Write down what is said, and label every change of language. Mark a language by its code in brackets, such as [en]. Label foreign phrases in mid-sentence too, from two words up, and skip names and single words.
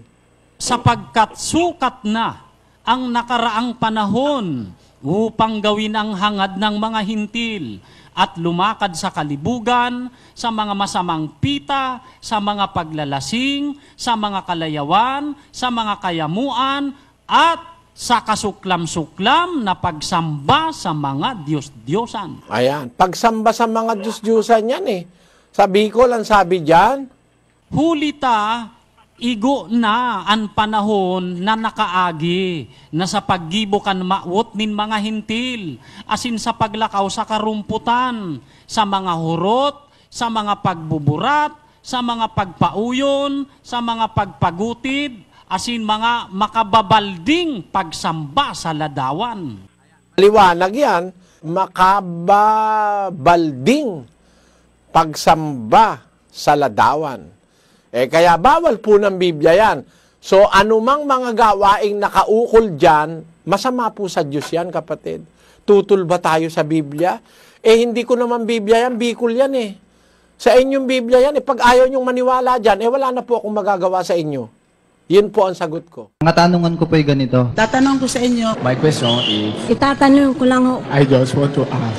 [tl] Sapagkat sukat na ang nakaraang panahon upang gawin ang hangad ng mga hintil at lumakad sa kalibugan, sa mga masamang pita, sa mga paglalasing, sa mga kalayawan, sa mga kayamuan, at sa kasuklam-suklam na pagsamba sa mga Diyos-Diyosan. Ayan, pagsamba sa mga Diyos-Diyosan yan eh. Sa Bicol, ang sabi dyan, [bik] hulita, igo na ang panahon na nakaagi, na sa paggibukan maut nin mga hintil, asin sa paglakaw sa karumputan, sa mga hurot, sa mga pagbuburat, sa mga pagpauyon, sa mga pagpagutid, asin mga makababalding pagsamba sa ladawan. [tl] Liwanag yan, makababalding pagsamba sa ladawan. Kaya bawal po ng Biblia yan. So, anumang mga gawaing nakaukol dyan, masama po sa Diyos yan, kapatid. Tutol ba tayo sa Biblia? Hindi ko naman Biblia yan, Bicol yan Sa inyong Biblia yan, pag ayaw nyong maniwala dyan, wala na po akong magagawa sa inyo. Yun po ang sagot ko. Ang katanungan ko po ay ganito. Tatanong ko sa inyo. [en] My question is... [tl] Itatanong ko lang ho. [en] I just want to ask.